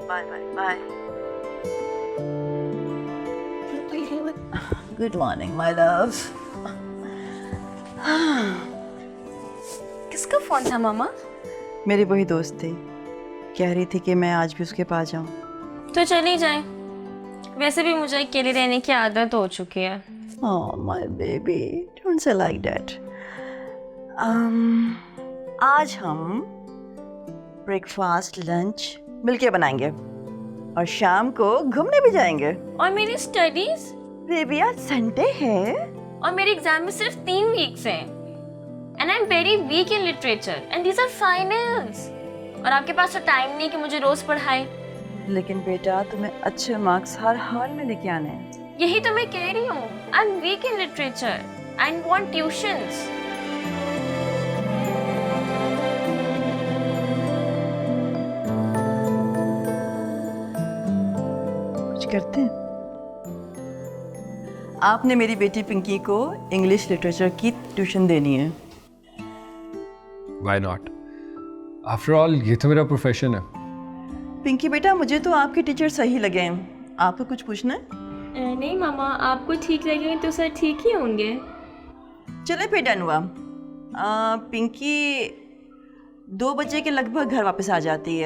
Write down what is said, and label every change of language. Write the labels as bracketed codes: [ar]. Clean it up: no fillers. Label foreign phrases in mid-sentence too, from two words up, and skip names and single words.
[en] Bye bye bye. Good morning my love. [hi] किसका फोन था मामा? मेरी वही दोस्त थी, कह रही थी कि मैं आज भी उसके पास जाऊँ। तो चली जाए, वैसे भी मुझे अकेले रहने की आदत हो चुकी है। [en] Oh my baby, don't say like that. [hi] आज हम ब्रेकफास्ट लंच मिलके बनाएंगे और शाम को घूमने भी जाएंगे। और मेरी स्टडीज? बेबी आज संडे है और मेरे एग्जाम में सिर्फ 3 वीक्स हैं। [en] And I am very weak in literature and these are finals. [hi] और आपके पास तो टाइम नहीं कि मुझे रोज पढ़ाए। लेकिन बेटा तुम्हें अच्छे मार्क्स हर हाल में लेके आने हैं। यही तो मैं कह रही हूँ, [en] I am weak in literature and want tuitions. [hi] कुछ करते हैं। आपने मेरी बेटी पिंकी को इंग्लिश लिटरेचर की ट्यूशन देनी है। [en] Why not? After all, [hi] ये तो मेरा प्रोफेशन है। पिंकी बेटा मुझे तो आपके टीचर सही लगे हैं। आपको कुछ पूछना है? नहीं मामा, आपको ठीक लगेंगे तो सर ठीक ही होंगे। चले फिर डन हुआ। पिंकी 2 बजे के लगभग घर वापस आ जाती है।